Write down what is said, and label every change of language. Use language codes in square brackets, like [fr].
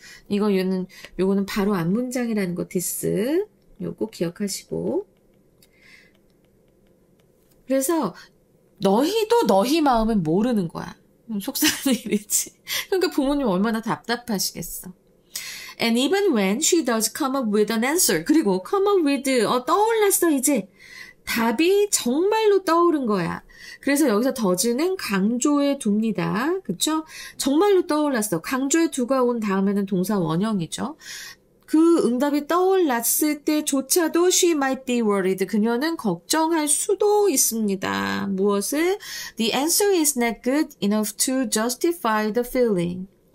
[ko] 요거는 바로 앞문장이라는 거 디스. 요거 기억하시고. 그래서 너희도 너희 마음은 모르는 거야. 속상한 일이지. 그러니까 부모님 얼마나 답답하시겠어. [en] And even when she does come up with an answer. [ko] 그리고 come up with, 떠올랐어, 이제. 답이 정말로 떠오른 거야. 그래서 여기서 does는 강조해 둡니다. 그쵸? 정말로 떠올랐어. 강조해 두가 온 다음에는 동사 원형이죠. 그 응답이 떠올랐을 때조차도 [en] she might be worried. [ko] 그녀는 걱정할 수도 있습니다. 무엇을? [en] The answer is not good enough to justify the feeling.